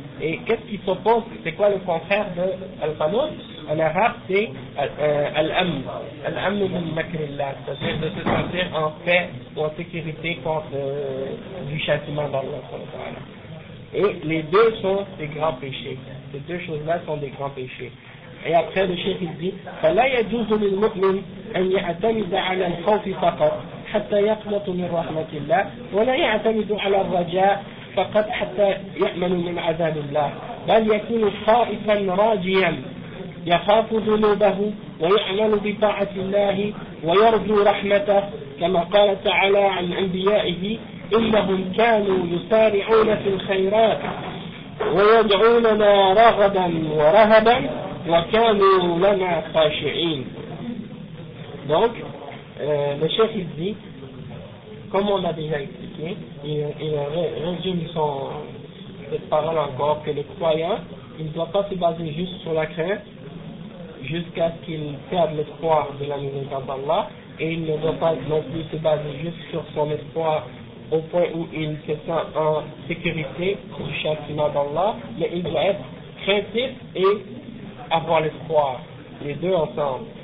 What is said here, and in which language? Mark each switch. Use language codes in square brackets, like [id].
[fr] Et qu'est-ce qui s'oppose, c'est quoi le contraire de al-qanut en arabe, c'est al-amn min makrillah, c'est-à-dire de se sentir en paix ou en sécurité contre du châtiment d'Allah. Et les deux sont des grands péchés. Ces deux choses-là sont des grands péchés. Et après, le cheikh il dit, [ar] فَلَا يَجُوزُ لِلْمُؤْمِنِ أَنْ يَعْتَمِدَ عَلَى الْخَوْفِ فَقَطْ حَتَّى يَقْنَطُ مِنْ رَحْمَةِ اللَّهِ وَلَا يَعْتَمِدُ عَلَى الرَّجَاءِ فَقَطْ حَتَّى يَأْمَنُ مِنْ عَذَابِ اللَّهِ بَلْ يَكُونُ خَائِفًا رَاجِيًا يخاف ذنوبه ويعمل بطاعة الله ويرجو رحمته كما قال تعالى عن أنبيائه إنهم كانوا يسارعون في الخيرات ويدعوننا رغبا ورهبا وكانوا لنا خاشعين. [fr] Donc, le chef il dit, comme on a déjà expliqué, il résume cette parole encore, que le croyant, il ne doit pas se baser juste sur la crainte, jusqu'à ce qu'il perde l'espoir de la miséricorde d'Allah, et il ne doit pas non plus se baser juste sur son espoir au point où il se sent en sécurité du châtiment d'Allah, mais il doit être craintif et avoir l'espoir, les deux ensemble.